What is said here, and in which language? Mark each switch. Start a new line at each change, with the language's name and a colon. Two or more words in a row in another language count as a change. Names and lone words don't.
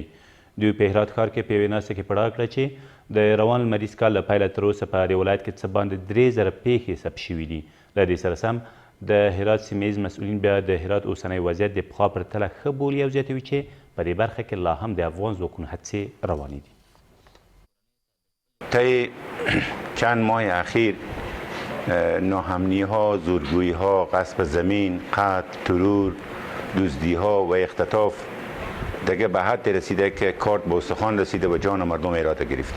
Pashto: دوی په هرات ښار کې په یوې ناستې کې په ډاګه کړه چې د روان لمریز کال له پیله تر اوسه په دې ولایت کې څه باندې 3000 پیښې ثبت شوي دي. له دې سره سم د هرات سیمه ییز مسؤلین بیا د هرات اوسنی وضعیت د پخوا په پرتله ښه بولي او زیاتوي چې په دې برخه کې لا هم د افغان ځواکونو هڅې روانې دي.
Persian: طی چند ماه اخیر ناامنی ها، زورگویی ها، غصب زمین، قتل، ترور، دزدی ها و اختطاف دیگه به حد رسیده که کارت به استخوان رسیده و جان مردم هرات گرفته.